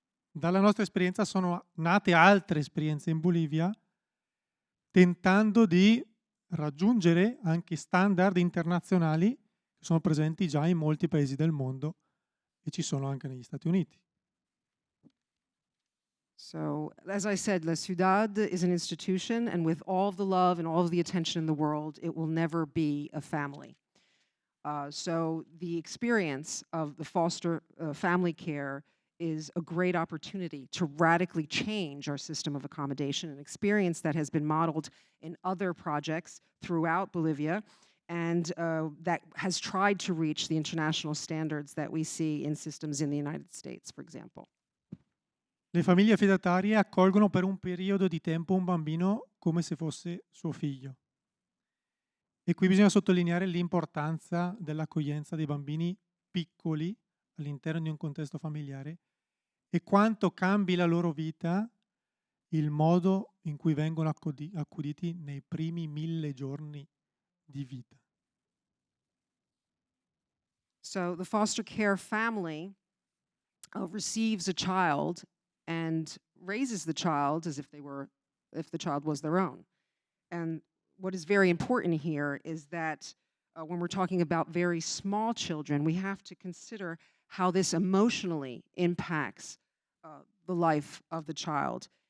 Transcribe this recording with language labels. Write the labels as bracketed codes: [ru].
[it] Dalla nostra esperienza sono nate altre esperienze in Bolivia, tentando di raggiungere anche standard internazionali che sono presenti già in molti paesi del mondo e ci sono anche negli Stati Uniti. [en] So, as I said, La Ciudad is an institution, and with all of the love and all of the attention in the world, it will never be a family. So the experience of the foster family care is a great opportunity to radically change our system of accommodation, an experience that has been modeled in other projects throughout Bolivia, and that has tried to reach the international standards that we see in systems in the United States, for example. [it] Le famiglie affidatarie accolgono per un periodo di tempo un bambino come se fosse suo figlio. E qui bisogna sottolineare l'importanza dell'accoglienza dei bambini piccoli all'interno di un contesto familiare e quanto cambi la loro vita il modo in cui vengono accuditi nei primi 1000 giorni di vita. [en] So the foster care family receives a child and raises the child as if the child was their own. And what is very important here is that when we're talking about very small children, we have to consider how this emotionally impacts the life of the child.